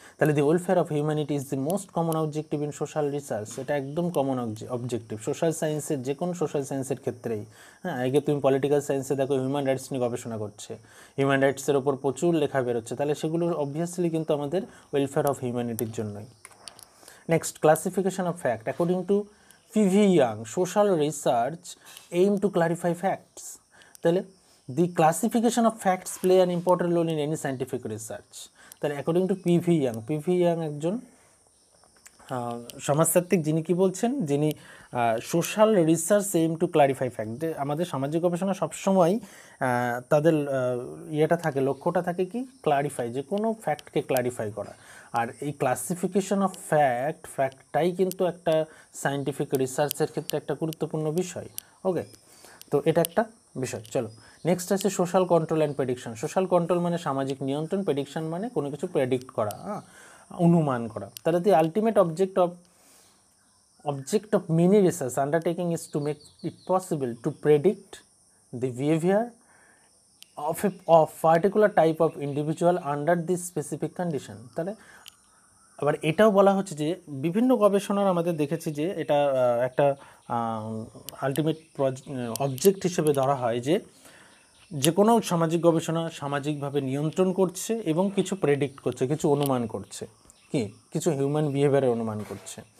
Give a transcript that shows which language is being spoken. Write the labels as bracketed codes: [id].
[bn] তাহলে [en] The welfare of humanity is the most common objective in social research. [bn] এটা একদম common objective social সায়েন্সের, যে কোনো সোশ্যাল সায়েন্সের ক্ষেত্রেই। হ্যাঁ, আগে তুমি পলিটিক্যাল সায়েন্সে দেখো হিউম্যান রাইটস নিয়ে গবেষণা করছে, হিউম্যান রাইটসের ওপর প্রচুর লেখা বেরোচ্ছে, তাহলে সেগুলো অবভিয়াসলি কিন্তু আমাদের ওয়েলফেয়ার অফ হিউম্যানিটির জন্যই। [en] Next, classification of fact. According to P.V. Young, social research aim to clarify facts. [bn] তাহলে [en] the classification of facts play an important role in any scientific research. [bn] তাহলে অ্যাকর্ডিং টু P.V. Young একজন সমাজতাত্ত্বিক, যিনি কি বলছেন, যিনি [en] Social research aim to clarify fact. [bn] আমাদের সামাজিক গবেষণা সবসময় তাদের থাকে, লক্ষ্যটা থাকে কি, ক্লারিফাই, যে কোনো ফ্যাক্টকে ক্লারিফাই করা। আর এই ক্লাসিফিকেশন অফ ফ্যাক্টটাই কিন্তু একটা সায়েন্টিফিক রিসার্চের ক্ষেত্রে একটা গুরুত্বপূর্ণ বিষয়। ওকে, তো এটা একটা বিষয়। চলো নেক্সট আছে social control and prediction. Social control মানে সামাজিক নিয়ন্ত্রণ, প্রেডিকশন মানে কোনো কিছু প্রেডিক্ট করা, অনুমান করা। তাহলে [en] The ultimate object of many research undertaking is to make it possible to predict the behavior of particular type of individual under this specific condition. [bn] তাহলে আবার এটাও বলা হচ্ছে যে বিভিন্ন গবেষণার আমাদের দেখেছি যে এটা একটা আলটিমেট অবজেক্ট হিসেবে ধরা হয় যে কোনো সামাজিক গবেষণা সামাজিকভাবে নিয়ন্ত্রণ করছে এবং কিছু প্রেডিক্ট করছে, কিছু অনুমান করছে, কিছু হিউম্যান বিহেভিয়ারের অনুমান করছে।